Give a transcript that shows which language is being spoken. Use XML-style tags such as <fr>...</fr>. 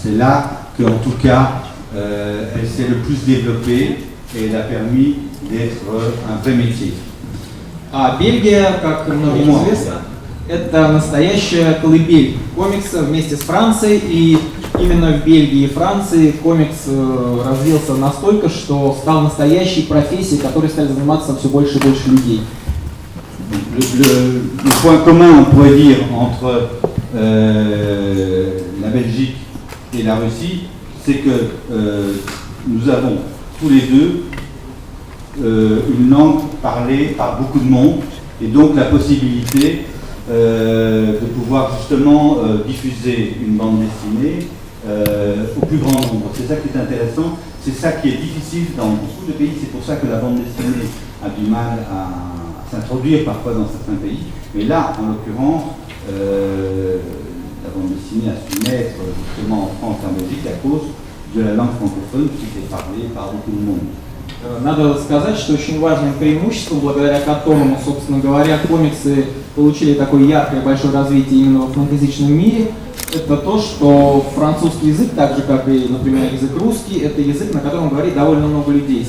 <fr>C'est là qu'en tout cas, elle s'est le plus développée et elle a permis d'être un vrai métier.</fr> <ru>А Бельгия, как многим известно, это настоящая колыбель комикса вместе с Францией, и именно в Бельгии и Франции комикс развился настолько, что стал настоящей профессией, которой стали заниматься все больше и больше людей.</ru> <fr>Le point commun, on pourrait dire, entre la Belgique et la Russie, c'est que nous avons tous les deux une langue parlée par beaucoup de monde, et donc la possibilité de pouvoir justement diffuser une bande dessinée au plus grand nombre. C'est ça qui est intéressant, c'est ça qui est difficile dans beaucoup de pays, c'est pour ça que la bande dessinée a du mal à s'introduire parfois dans certains pays, mais là, en l'occurrence, la bande dessinée a su naître justement en France et en Belgique à cause de la langue francophone qui était parlée par beaucoup de monde.</fr> <ru>Надо сказать, что очень важным преимуществом, благодаря которому, собственно говоря, комиксы получили такое яркое большое развитие именно во франкоязычном мире, это то, что французский язык, так же как и, например, язык русский, это язык, на котором говорит довольно много людей.</ru>